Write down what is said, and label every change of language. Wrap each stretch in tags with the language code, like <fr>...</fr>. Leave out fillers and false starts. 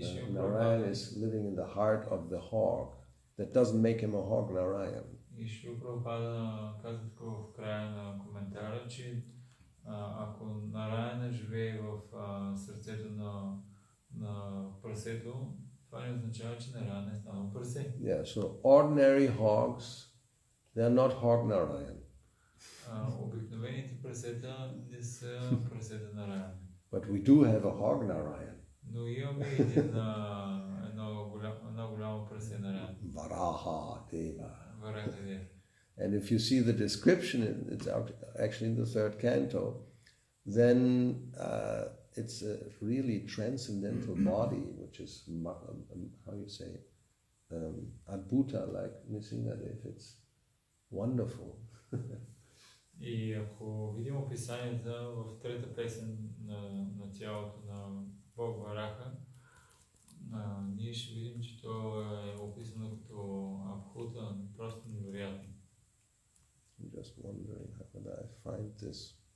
<en>Narayan is living in the heart of the hog. That doesn't make him a hog, Narayan.</en> <bg>И Шрила Прабхупада казва тук в края на коментара, че ако Нараяна живее в сърцето на прасето, това не означава, че Нараяна е станал прасе.</bg> <en>Yeah, so ordinary hogs, they are not hog Narayan.</en> <bg>Обикновените прасета не са прасета Нараяна.</bg> <en>But we do have a hog Narayan.</en> <bg>Но имаме едно голямо прасе Нараяна.</bg> <en>Varaha Deva.</en> <bg>Вараха.</bg> <en>And if you see the description, it's actually in the third canto, then it's a really transcendental body, which is, how you say, adbhuta, like Nisingadev. It's wonderful.</en> <bg>И ако видим описанията в трета песен на тялото на Бог Вараха, ние ще видим, че то е описано като абхута, просто невероятно.</bg> <en>I'm just wondering how could I find this.</en>